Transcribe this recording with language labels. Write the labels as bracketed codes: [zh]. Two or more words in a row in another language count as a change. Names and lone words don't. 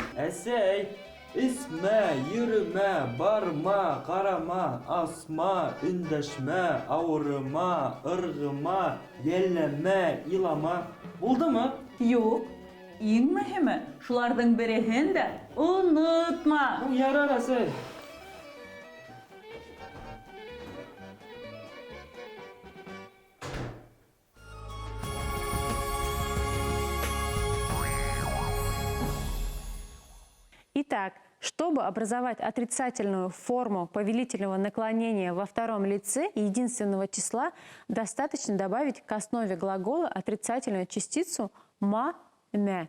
[ba] Әсәй, исмә, йөрмә, барма, қарама, асма, үндәшмә, ауырыма, ырғыма, йәлләмә, илама. Булдымы? юк. Ең мөһиме, шулардың береһен дә онытма. Ярарысы. [ru] Итак, чтобы образовать отрицательную форму повелительного наклонения во втором лице единственного числа, достаточно добавить к основе глагола отрицательную частицу «ма», «мя».